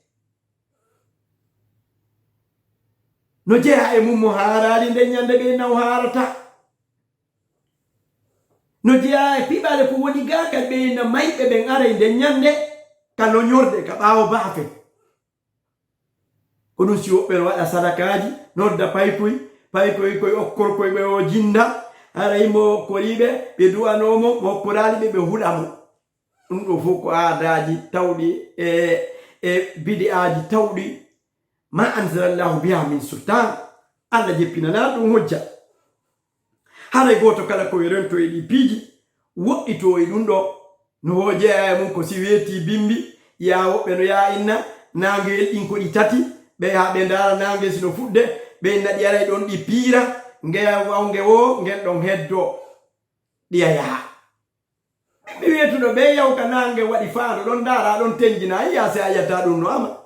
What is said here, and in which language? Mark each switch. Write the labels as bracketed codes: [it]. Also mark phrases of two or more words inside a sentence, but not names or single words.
[ff] no jeeya e mum mo haarali nden ñande ɓe naw haarata no jeeya e piɓale ko woni ga kadi ɓeyna mayɓe ɓen aray nden ñande ka loñorde ka ɓaawo baafe ko ɗum si woɓɓe no waɗa sadakaji nodda paykoy koye okkorkoye ɓe o jinda haray mo okkoriɓe ɓe du'anomo mo okkorali ɓe ɓe huɗamo ɗum ɗo fof ko aadaji tawɗi e bidi'aji tawɗi [ar] ما أنزل الله بها من سلطان [ff] allah jeppinana ɗum hojja haray goto kala koye rento e ɗi piiji woɗɗito e ɗum ɗo no hojeeya mum ko si weeti bimbi ya woɓɓe no ya inna nangel ɗin ko ɗi tati ɓe ha ɓe ndara nangel sino fuɗde ɓe naɗi aray ɗon ɗi piira ngeya wawnge wo ngel ɗon heddo ɗiya yaha ɓe wetuɗo ɓe yawka nange waɗi faado ɗon ndara ɗon tenjina yiya se a yiyata ɗum no ama